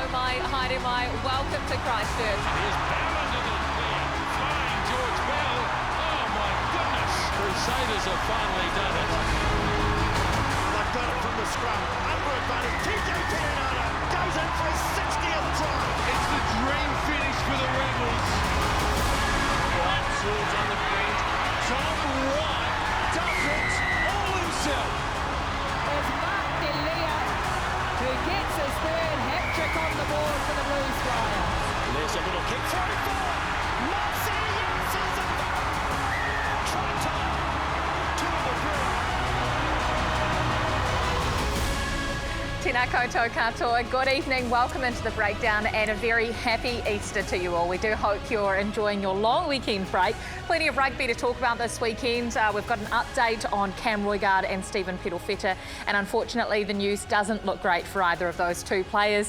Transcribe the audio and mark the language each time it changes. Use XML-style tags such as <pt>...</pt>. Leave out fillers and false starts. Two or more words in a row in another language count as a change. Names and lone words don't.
<mi>Haere mai.</mi> <en>Welcome to Christchurch. Here's Bell under the clear. Flying George Bell. Oh my goodness. Crusaders have finally done it. They've got it from the scrum. Under advantage. TJ Perenara goes in for his 60th try. It's the dream finish for the Rebels. White swords on the bench. Tom Wright does it all himself. It's Mark Delia who gets his third hat-trick on the board for the Blues Flyers. There's a little kick through for Marcius is a try time to the group.</en> <mi>Tēnā koutou katoa.</mi> <en>Good evening, welcome into the breakdown and a very happy Easter to you all. We do hope you're enjoying your long weekend break. Plenty of rugby to talk about this weekend. We've got an update on Cam Roigard and Stephen Pedofeta, and unfortunately the news doesn't look great for either of those two players.</en>